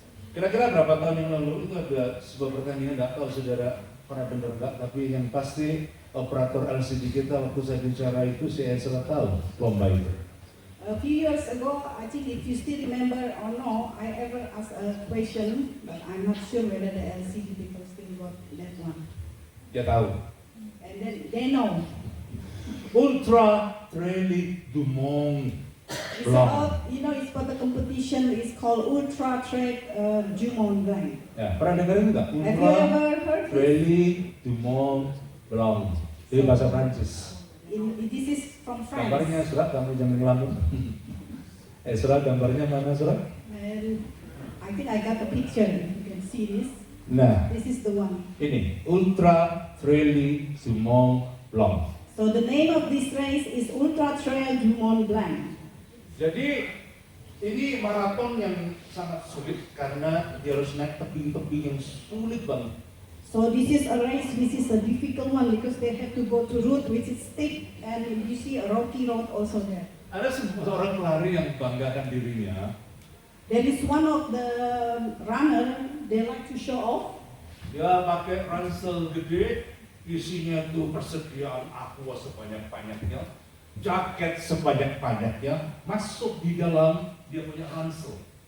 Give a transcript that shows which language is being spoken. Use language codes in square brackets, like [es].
[id] Kira-kira berapa tahun yang lalu itu ada sebuah pertandingan, nggak tahu saudara pernah dengar nggak, tapi yang pasti operator LCD kita waktu saya bicara itu saya tahu lomba itu. [en] A few years ago, I think if you still remember or no, I ever asked a question, but I'm not sure whether the LCD people still got that one. [id] Dia tahu. [en] And then they know. [id] Ultra Trail du Mont [en] It's [id] Blanc. [en] about, it's for the competition, it's called Ultra Trail du Mont Blanc. [id] Ya, pernah dengar itu nggak? [en] Have you [id] Ultra [en] ever heard this? [id] Trail du Mont Blanc. Itu bahasa Prancis. [en] This is from France. [id] Gambarnya surat, kamu jangan ngelamun. Surat gambarnya mana surat? [en] And I think I got the picture, you can see this. [id] Nah, [en] This is the one. [id] ini Ultra Trail du Mont Blanc. [en] So the name of this race is Ultra Trail du Mont Blanc. [id] Jadi ini maraton yang sangat sulit karena dia harus naik tebing-tebing yang sulit banget. [en] So this is a race which is a difficult one because they have to go to route which is steep and you see a rocky road also there. [id] Ada seorang pelari yang banggakan dirinya. [en] There is one of the runner, they like to show off. [id] Dia pakai ransel gede, isinya tuh persediaan aqua sebanyak-banyaknya, jaket sebanyak-banyaknya, masuk di dalam dia punya ransel.